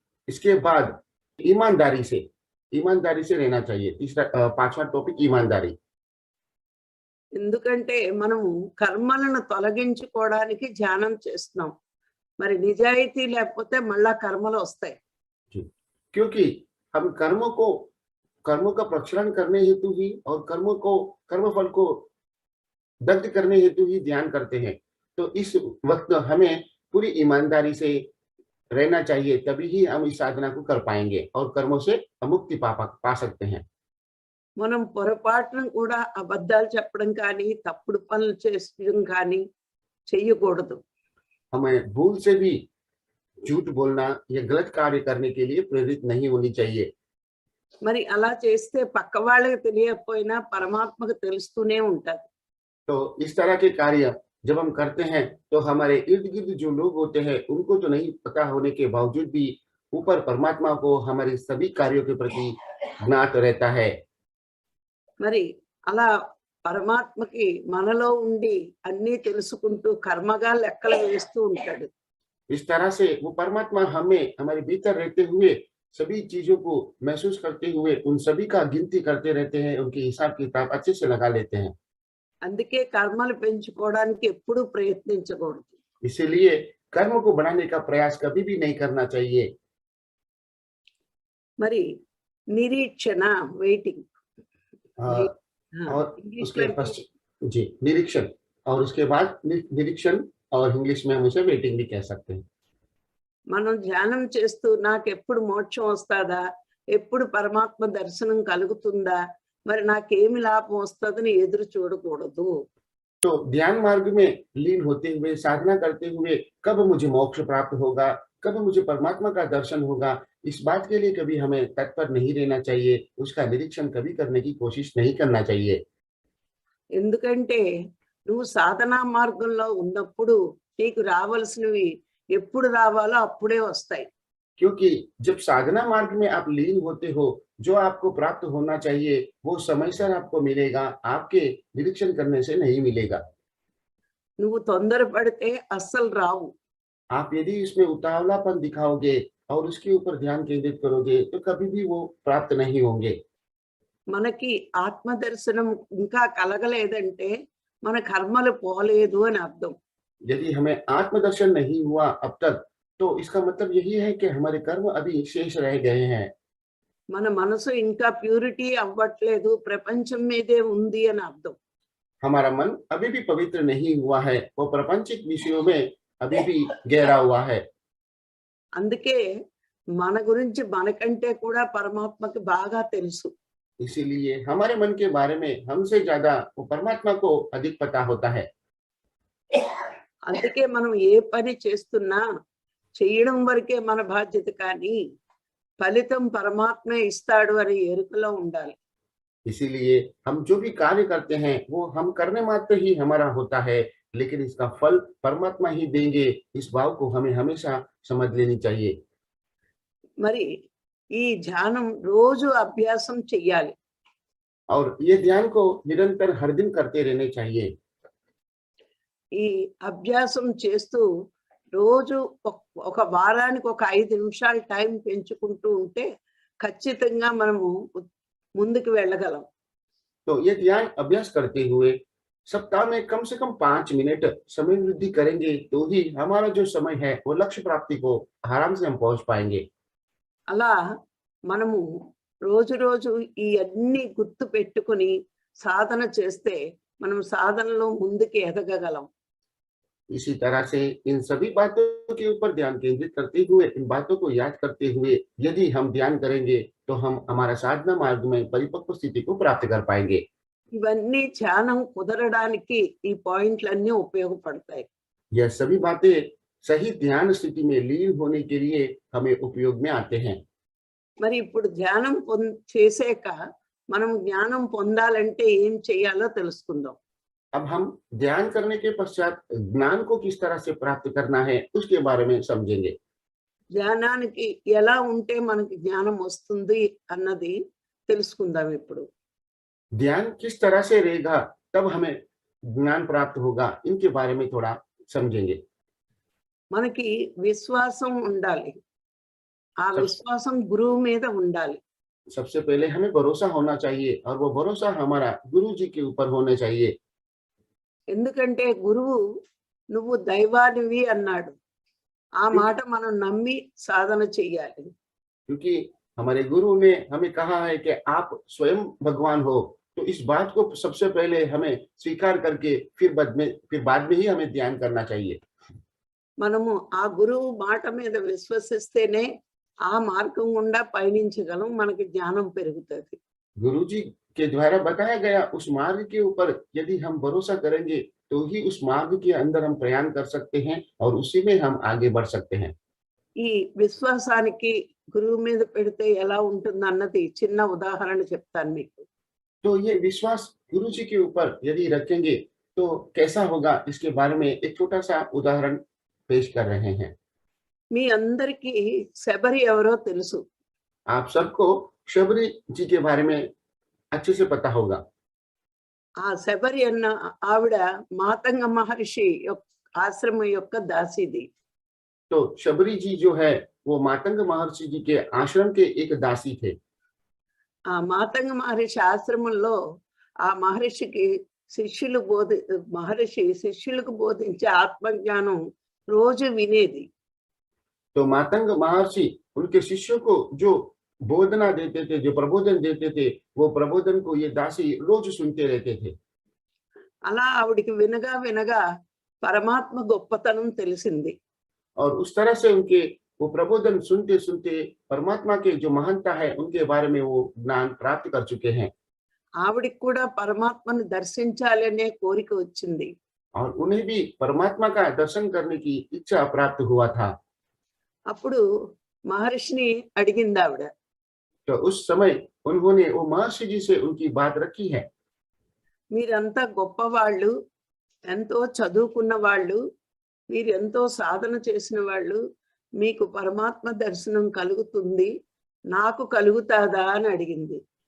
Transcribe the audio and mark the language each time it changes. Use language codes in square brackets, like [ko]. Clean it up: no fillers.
[hi] इसके बाद ईमानदारी से रहना चाहिए। तीसरा 5वां टॉपिक ईमानदारी। [te] ఎందుకంటే మనము కర్మలను తొలగించుకోవడానికి ధ్యానం చేస్తున్నాం. మరి నిజాయితీ లేకపోతే మళ్ళా కర్మలు వస్తాయి. [hi] क्योंकि हम कर्मों का प्रक्षालन करने हेतु ही और कर्मफल को दग्ध करने हेतु ही ध्यान करते हैं। तो इस वक्त हमें पूरी ईमानदारी से रहना चाहिए, तभी ही हम इस साधना को कर पाएंगे और कर्मों से मुक्ति पा सकते हैं। [te] మనం పొరపాటున కూడా అబద్ధాలు చెప్పడం కానీ తప్పుడు పనులు చేయడం కానీ చెయ్యకూడదు. [hi] हमें भूल से भी झूठ बोलना या गलत कार्य करने के लिए प्रेरित नहीं होनी चाहिए। [te] మరి అలా చేస్తే పక్క వాళ్ళకి తెలియకపోయినా పరమాత్మకు తెలుస్తూనే ఉంటది. [hi] तो इस तरह के कार्य जब हम करते हैं तो हमारे इर्द गिर्द जो लोग होते हैं उनको तो नहीं पता होने के बावजूद भी ऊपर परमात्मा को हमारे सभी कार्यों के प्रति ज्ञात रहता है। [te] మరి అలా పరమాత్మకి మనలో ఉండి అన్నీ తెలుసుకుంటూ కర్మగా లెక్కలు వేస్తూ ఉంటాడు. [hi] इस तरह से वो परमात्मा हमें हमारे भीतर रहते हुए सभी चीजों को महसूस करते हुए उन सभी का गिनती करते रहते हैं, उनकी हिसाब किताब अच्छे से लगा लेते हैं। [te] అందుకే కర్మలు పెంచుకోవడానికి ఎప్పుడూ ప్రయత్నించకూడదు. [hi] इसीलिए कर्म को बढ़ाने का प्रयास कभी भी नहीं करना चाहिए। [te] మరి నిరీక్షణ వెయిటింగ్ [hi] और उसके पश्चात जी निरीक्षण, और उसके बाद निरीक्षण और इंग्लिश में हम उसे वेटिंग भी कह सकते हैं। [te] మనం ధ్యానం చేస్తూ నాకు ఎప్పుడు మోక్షం వస్తుందా, ఎప్పుడు పరమాత్మ దర్శనం కలుగుతుందా, మరి నాకేమి లాభం వస్తుందని ఎదురు చూడకూడదు. [hi] तो ध्यान मार्ग में लीन होते हुए साधना करते हुए कब मुझे मोक्ष प्राप्त होगा, कब मुझे परमात्मा का दर्शन होगा, इस बात के लिए कभी हमें तत्पर नहीं रहना चाहिए, उसका निरीक्षण कभी करने की कोशिश नहीं करना चाहिए। [te] ఎందుకంటే నువ్వు సాధనా మార్గంలో ఉన్నప్పుడు నీకు రావాల్సినవి ఎప్పుడు రావాలో అప్పుడే వస్తాయి. [hi] क्योंकि जब साधना मार्ग में आप लीन होते हो, जो आपको प्राप्त होना चाहिए वो समयसर आपको मिलेगा, आपके निरीक्षण करने से नहीं मिलेगा। [te] నువ్వు తొందరపడితే అస్సలు రావు. [hi] आप यदि इसमें उतावलापन दिखाओगे और उसके ऊपर ध्यान केंद्रित करोगे तो कभी भी वो प्राप्त नहीं होंगे। [te] మనకి ఆత్మ దర్శనం ఇంకా కలగలేదంటే మన కర్మలు పోలేదు అని అర్థం. [hi] यदि हमें आत्मदर्शन नहीं हुआ अब तक तो इसका मतलब यही है कि हमारे कर्म अभी शेष रह गए हैं। [te] మన మనసు ఇంకా ప్యూరిటీ అవ్వట్లేదు, ప్రపంచం మీదే ఉంది అని అర్థం. [hi] हमारा मन अभी भी पवित्र नहीं हुआ है, वो प्रापंचिक विषयों में अभी भी गहरा हुआ है। [te] అందుకే మన గురించి మనకంటే కూడా పరమాత్మకి బాగా తెలుసు. [hi] इसीलिए हमारे मन के बारे में हमसे ज्यादा वो परमात्मा को अधिक पता होता है। [te] అందుకే మనం ఏ పని చేస్తున్నా చేయడం వరకే మన బాధ్యత, కానీ ఫలితం పరమాత్మే ఇస్తాడు అని ఎరుకలో ఉండాలి. [hi] इसीलिए हम जो भी कार्य करते हैं वो हम करने मात्र ही हमारा होता है, लेकिन इसका फल परमात्मा ही देंगे, इस भाव को हमें हमेशा समझ लेनी चाहिए। [te] మరి ఈ ధ్యానం రోజు అభ్యాసం చెయ్యాలి. [hi] और ये ध्यान को निरंतर हर दिन करते रहने चाहिए। [te] ఈ అభ్యాసం చేస్తూ రోజు ఒక వారానికి ఒక 5 నిమిషాలు టైం పెంచుకుంటూ ఉంటే ఖచ్చితంగా మనము ముందుకు వెళ్ళగలం. [hi] तो ये ध्यान अभ्यास करते हुए सप्ताह में कम से कम 5 मिनट समय वृद्धि करेंगे तो ही हमारा जो समय है वो लक्ष्य प्राप्ति को आराम से हम पहुंच पाएंगे। [te] అలా మనము రోజు రోజు ఈ అన్ని గుర్తు పెట్టుకుని సాధన చేస్తే మనం సాధనలో ముందుకు ఎదగగలం. [hi] इसी तरह से इन सभी बातों के ऊपर ध्यान केंद्रित करते हुए, इन बातों को याद करते हुए यदि हम ध्यान करेंगे तो हम हमारा साधना मार्ग में परिपक्व स्थिति को प्राप्त कर पाएंगे। [te] ఇవన్నీ ధ్యానం కుదరడానికి ఈ పాయింట్లన్నీ ఉపయోగపడతాయి. [hi] यह सभी बातें सही ध्यान स्थिति में लीन होने के लिए हमें उपयोग में आते हैं। [te] మరి ఇప్పుడు ధ్యానం చేసాక మనం జ్ఞానం పొందాలంటే ఏం చేయాలో తెలుసుకుందాం. [hi] अब हम ध्यान करने के पश्चात ज्ञान को किस तरह से प्राप्त करना है उसके बारे में समझेंगे। [te] ధ్యానానికి ఎలా ఉంటే మనకి జ్ఞానం వస్తుంది అన్నది తెలుసుకుందాం ఇప్పుడు. [hi] ध्यान किस तरह से रहेगा तब हमें ज्ञान प्राप्त होगा, इनके बारे में थोड़ा समझेंगे। [te] మనకి విశ్వాసం ఉండాలి. ఆ విశ్వాసం గురువు మీద ఉండాలి. [hi] सबसे पहले हमें भरोसा होना चाहिए और वो भरोसा हमारा गुरु जी के ऊपर होना चाहिए। [te] ఎందుకంటే గురువు నువ్వు దైవానివి అన్నాడు. ఆ మాట మనం నమ్మి సాధన చెయ్యాలి. [hi] क्योंकि हमारे गुरु ने हमें कहा है कि आप स्वयं भगवान हो, तो इस बात को सबसे पहले हमें स्वीकार करके फिर बाद में ही हमें ध्यान करना चाहिए। [te] మనము ఆ గురువు మాట మీద విశ్వసిస్తేనే ఆ మార్గం గుండా పయనించగలం, మనకి జ్ఞానం పెరుగుతుంది. [hi] गुरु जी के द्वारा बताया गया उस मार्ग के ऊपर यदि हम भरोसा करेंगे तो ही उस मार्ग के अंदर हम प्रयाण कर सकते हैं और उसी में हम आगे बढ़ सकते हैं। [te] ఈ విశ్వాసానికి గురువు మీద పెడితే ఎలా ఉంటుంది అన్నది చిన్న ఉదాహరణ చెప్తాను మీకు. [hi] तो ये विश्वास गुरु जी के ऊपर यदि रखेंगे तो कैसा होगा, इसके बारे में एक छोटा सा उदाहरण पेश कर रहे हैं। [te] మీ అందరికీ శబరి ఎవరో తెలుసు. [hi] आप सबको शबरी जी के बारे में अच्छे से पता होगा। [te] ఆ శబరి అన్న ఆవిడ మాతంగ మహర్షి ఆశ్రమం యొక్క దాసిది. [hi] तो शबरी जी जो है वो मातंग महर्षि जी के आश्रम के एक दासी थे। [te] ఆ మాతంగ మహర్షి ఆశ్రమంలో ఆ మహర్షికి శిష్యులకు బోధించే ఆత్మజ్ఞానం రోజు వినేది. [hi] तो मातंग महर्षि उनके शिष्यों को जो बोधना देते थे, जो प्रबोधन देते थे, वो प्रबोधन को ये दासी रोज सुनते रहते थे। [te] అలా ఆవిడికి వినగా వినగా పరమాత్మ గొప్పతనం తెలిసింది. [hi] और उस तरह से उनके वो प्रबोधन सुनते सुनते परमात्मा के जो महानता है उनके बारे में वो ज्ञान प्राप्त कर चुके हैं। [te] ఆవిడికి కూడా పరమాత్మను దర్శించాలనే కోరిక వచ్చింది. [hi] और उन्हें भी परमात्मा का दर्शन करने की इच्छा प्राप्त हुआ था। [te] అప్పుడు మహర్షిని అడిగింది ఆవిడ. [hi] तो उस समय उन्होंने वो महर्षि जी से उनकी बात रखी है। [te] మీరంతా గొప్పవాళ్ళు, ఎంతో చదువుకున్న వాళ్ళు, మీరు ఎంతో సాధన చేసిన వాళ్ళు, మీకు పరమాత్మ దర్శనం కలుగుతుంది, నాకు కలుగుతాదా అని అడిగింది.